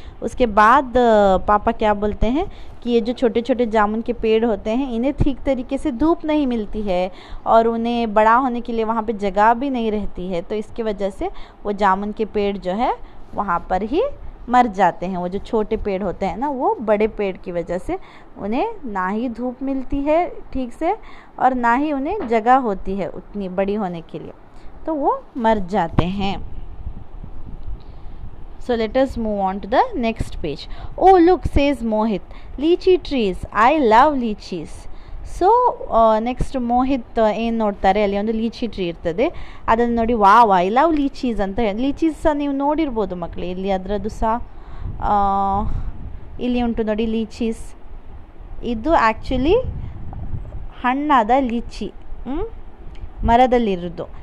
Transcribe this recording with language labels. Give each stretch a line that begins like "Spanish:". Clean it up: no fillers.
Hindi: उसके बाद पापा क्या बोलते हैं कि ये जो छोटे छोटे जामुन के पेड़ होते हैं, इन्हें ठीक तरीके से धूप नहीं मिलती है और उन्हें बड़ा होने के लिए वहाँ पे जगह भी नहीं रहती है, तो इसकी वजह से वो जामुन के पेड़ जो है वहाँ पर ही मर जाते हैं. वो जो छोटे पेड़ होते हैं ना, वो बड़े पेड़ की वजह से उन्हें ना ही धूप मिलती है ठीक से और ना ही उन्हें जगह होती है उतनी बड़ी होने के लिए, तो वो मर जाते हैं.
English: So let us move on to the next page. Oh look, says Mohit, lychee trees, I love lychees. So next
Kannada: Mohit ಏನು ನೋಡ್ತಾರೆ, ಅಲ್ಲಿ ಒಂದು ಲೀಚಿ ಟ್ರೀ ಇರ್ತದೆ, ಅದನ್ನು ನೋಡಿ
English: wow I love lychees
Kannada: ಅಂತ ಹೇಳಿ. ಲೀಚೀಸ್ ಸಹ ನೀವು ನೋಡಿರ್ಬೋದು ಮಕ್ಕಳು, ಇಲ್ಲಿ ಅದರದ್ದು ಸಹ ಇಲ್ಲಿ ಉಂಟು ನೋಡಿ ಲೀಚೀಸ್. ಇದು ಆ್ಯಕ್ಚುಲಿ ಹಣ್ಣಾದ ಲೀಚಿ, ಮರದಲ್ಲಿರೋದು.